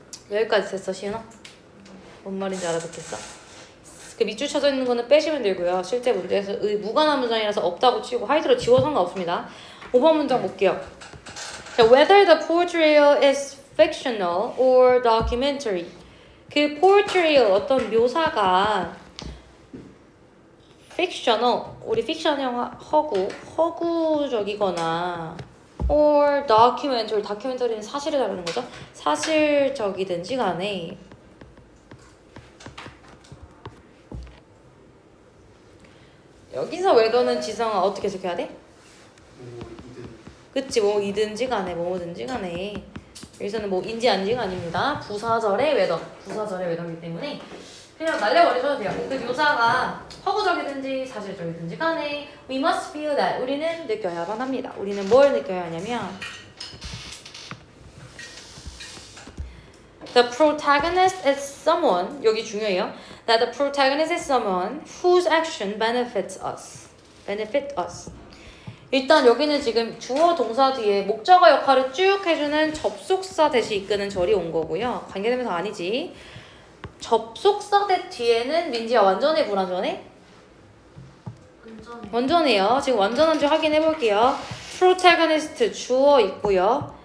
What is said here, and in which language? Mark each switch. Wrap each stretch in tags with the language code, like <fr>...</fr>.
<ko>여기까지 됐어, 시은아? 뭔 말인지 알아듣겠어? 그 밑줄 쳐져 있는 거는 빼시면 되고요. 실제 문제에서 무관한 문장이라서 없다고 치고 하이드로 지워 상관없습니다. 5번 문장 볼게요.</ko> <en>Whether the portrayal is fictional or documentary.</en> <ko>그 portrayal, 어떤 묘사가 fictional, 우리 픽션 영화 허구적이거나 or documentary, 다큐멘터리는 사실을 다루는 거죠. 사실적이든지 간에 여기서 whether는 지성아 어떻게 해석해야 돼? 그치, 뭐이든지 간에 뭐든지 간에 여기서는 뭐 인지 안지가 아닙니다. 부사절의 웨더, 부사절의 웨더이기 때문에 그냥 날려버리셔도 돼요. 그 묘사가 허구적이든지 사실적이든지 간에</ko> <en>we must feel that</en> <ko>우리는 느껴야만 합니다. 우리는 뭘 느껴야 하냐면</ko> <en>the protagonist is someone</en> <ko>여기 중요해요.</ko> <en>that the protagonist is someone whose action benefits us. benefit us.</en> <ko>일단 여기는 지금 주어 동사 뒤에 목적어 역할을 쭉 해주는 접속사 대시 이끄는 절이 온 거고요. 관계대명사 아니지. 접속사 대 뒤에는 민지야 완전해 불완전해? 완전해. 완전해요. 지금 완전한지 확인해 볼게요. protagonist 주어 있고요.</ko>